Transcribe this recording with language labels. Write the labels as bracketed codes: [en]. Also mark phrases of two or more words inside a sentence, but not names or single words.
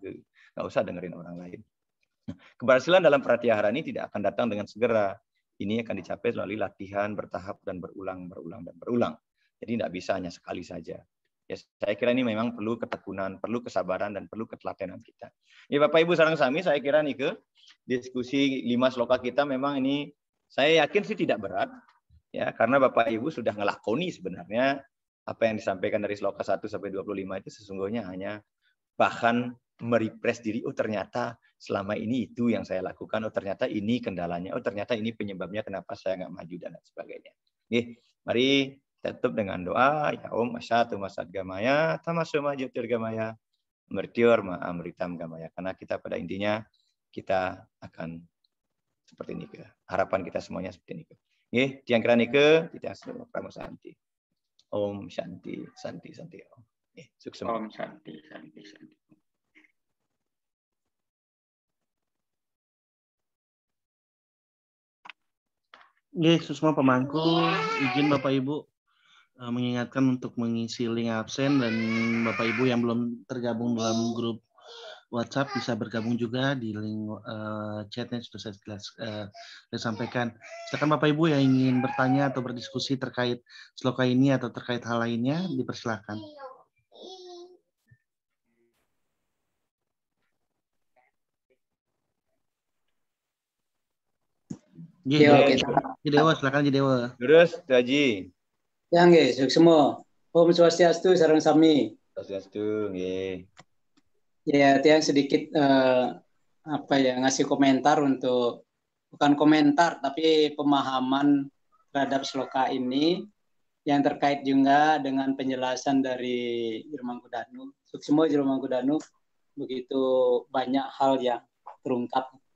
[id] Nggak usah dengerin orang lain. Keberhasilan dalam pratyahara ini tidak akan datang dengan segera. Ini akan dicapai melalui latihan bertahap dan berulang. Jadi tidak bisa hanya sekali saja. Ya, saya kira ini memang perlu ketekunan, perlu kesabaran, dan perlu ketelatenan kita. Ya, Bapak Ibu [ban] sareng sami, [id] saya kira nih ke diskusi 5 sloka kita memang ini saya yakin sih tidak berat. Ya, karena Bapak Ibu sudah ngelakoni sebenarnya apa yang disampaikan dari sloka 1 sampai 25 itu sesungguhnya hanya bahkan merefresh diri, oh ternyata selama ini itu yang saya lakukan, oh ternyata ini kendalanya, oh ternyata ini penyebabnya kenapa saya nggak maju dan lain sebagainya. Nih, mari tutup dengan doa, ya [sa] Om Asyatu Masad Gamaya, Tamasuma Jotir Gamaya, Mertior Ma Amritam Gamaya. [id] Karena kita pada intinya kita akan seperti ini ke. Harapan kita semuanya seperti ini ke. Nih, [ban] tiang kira nike, [id] kita semua pramu santi. [sa] Om Shanti, Santi, Santi. [id] Om. Sukses. [sa] Om Shanti, Santi, Santi. [id] Semua pemangku, izin Bapak Ibu mengingatkan untuk mengisi link absen, dan Bapak Ibu yang belum tergabung dalam grup WhatsApp bisa bergabung juga di link chatnya sudah saya sampaikan. Silakan Bapak Ibu yang ingin bertanya atau berdiskusi terkait sloka ini atau terkait hal lainnya, dipersilakan. Jidewa, silakan Jidewa. Terus, Haji. Ya, nggih, sukses semua. [ban] Om Swastiastu, sareng sami. Swastiastu, nggih. [id] Ya, tiang sedikit ngasih komentar untuk bukan komentar tapi pemahaman terhadap sloka ini yang terkait juga dengan penjelasan dari Jirmangkudanu. Sukses semua Jirmangkudanu, begitu banyak hal yang terungkap.